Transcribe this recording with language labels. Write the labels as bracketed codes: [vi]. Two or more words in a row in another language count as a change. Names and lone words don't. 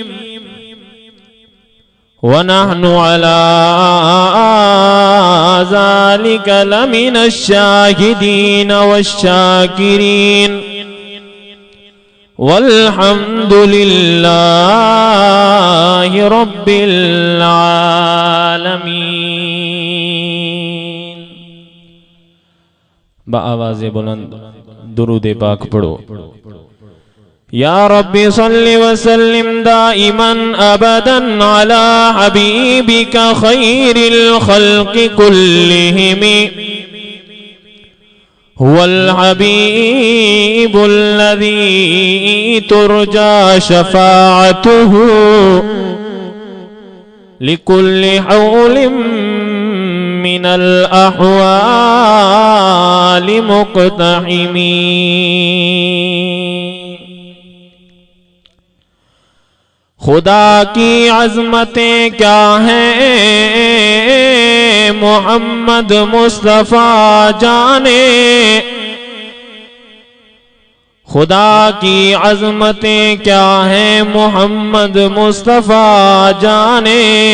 [ar] ونحن على ذلك لمن الشاهدين والشاكرين والحمد لله رب العالمين. [ur] بآوازِ بلند درود پاک پڑھو. [ar] يا رب صل وسلم دائما أبدا على حبيبك خير الخلق كلهم هو الحبيب الذي ترجى شفاعته لكل هول من الأهوال مقتحم. [ur] خدا کی عظمتیں کیا ہیں محمد مصطفیٰ جانے. خدا کی عظمتیں کیا ہیں محمد مصطفیٰ جانے.